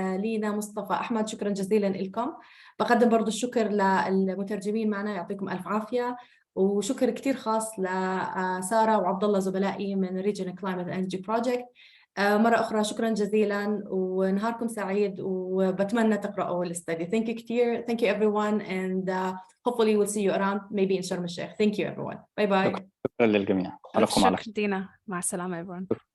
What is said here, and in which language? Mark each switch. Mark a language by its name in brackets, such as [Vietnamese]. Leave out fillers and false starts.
[Arabic] لينا مصطفى أحمد، شكرا جزيلا لكم. بقدم برضو الشكر للمترجمين معنا، يعطيكم ألف عافية. وشكر كتير خاص لسارة وعبد الله زملائي من Regional Climate Energy Project. مرة أخرى شكرا جزيلا ونهاركم سعيد، وبتمنى تقرأوا الاستدي. [English] Thank you [Arabic] كتير. [English] Thank you everyone and hopefully we'll see you around maybe in Sharm el-Sheikh. Thank you everyone. Bye bye. [Arabic] شكرا للجميع. شكرا دينا، مع السلامة everyone.